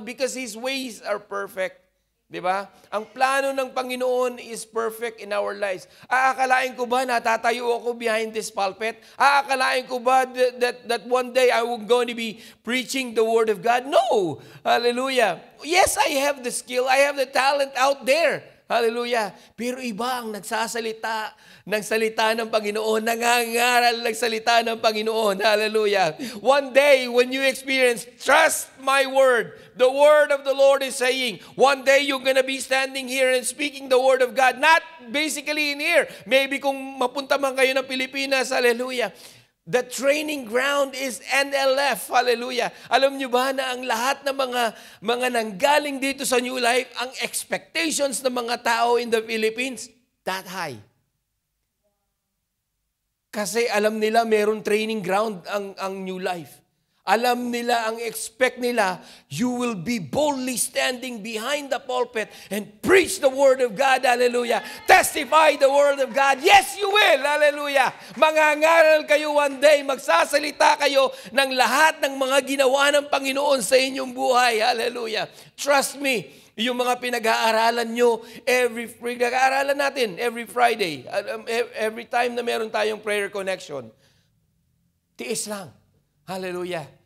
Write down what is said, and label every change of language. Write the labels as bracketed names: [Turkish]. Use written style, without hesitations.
[English] Because His ways are perfect. Diba? [Filipino] Ang plano ng Panginoon [English] is perfect in our lives. [Filipino] Aakalain ko ba natatayo ako [English] behind this pulpit? [Filipino] Aakalain ko ba [English] that one day I will going to be preaching the Word of God? No. Hallelujah. Yes, I have the skill. I have the talent out there. Hallelujah. [Filipino] Pero iba ang nagsasalita ng salita ng Panginoon, nangangaral ng salita ng Panginoon. Hallelujah. [English] One day, when you experience, trust my word. The word of the Lord is saying, one day you're gonna be standing here and speaking the word of God. Not basically in here. Maybe [Filipino] kung mapunta man kayo ng Pilipinas, [English] hallelujah. The training ground is NLF. Hallelujah. [Filipino] Alam niyo ba na ang lahat ng mga nanggaling dito sa New Life, ang expectations ng mga tao [English] in the Philippines, that high. [Filipino] Kasi alam nila meron training ground ang New Life. Alam nila, ang expect nila, [English] you will be boldly standing behind the pulpit and preach the Word of God, hallelujah. Testify the Word of God. Yes, you will, hallelujah. [Filipino] Mangangaral kayo [English] one day, [Filipino] magsasalita kayo ng lahat ng mga ginawa ng Panginoon sa inyong buhay, hallelujah. Trust me, yung mga pinag-aaralan nyo, pinag-aaralan natin [English] every Friday, every time [Filipino] na meron tayong prayer connection, tiis lang. Hallelujah.